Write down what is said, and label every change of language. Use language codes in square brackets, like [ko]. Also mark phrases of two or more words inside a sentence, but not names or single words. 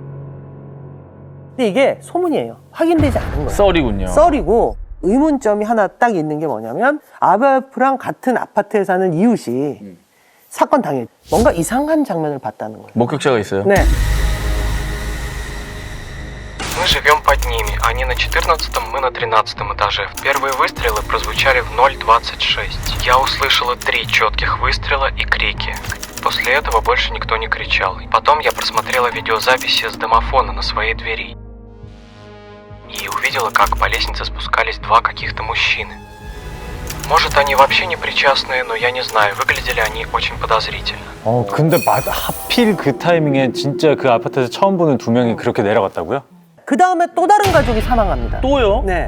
[ko] 근데 이게 소문이에요. 확인되지 않은 거예요. 썰이군요. 썰이고 의문점이 하나 딱 있는 게 뭐냐면 아바예프랑 같은 아파트에 사는 이웃이 사건 당일 뭔가 이상한 장면을 봤다는 거예요. 목격자가 있어요? 네. [ru] живем под ними. Они на 14-м, мы на 13-м этаже. Первые выстрелы прозвучали в 0:26. Я услышала 3 четких выстрела и крики. После этого больше никто не кричал. Потом я просмотрела видеозаписи с домофона на своей двери. И увидела, как по лестнице спускались 2 каких-то мужчины. Может, они вообще не причастные, но я не знаю. Выглядели они очень подозрительно. [ko] 근데 하필 그 타이밍에 진짜 그 아파트에서 처음 보는 2명이 그렇게 내려갔다고요? 그 다음에 또 다른 가족이 사망합니다. 또요? 네.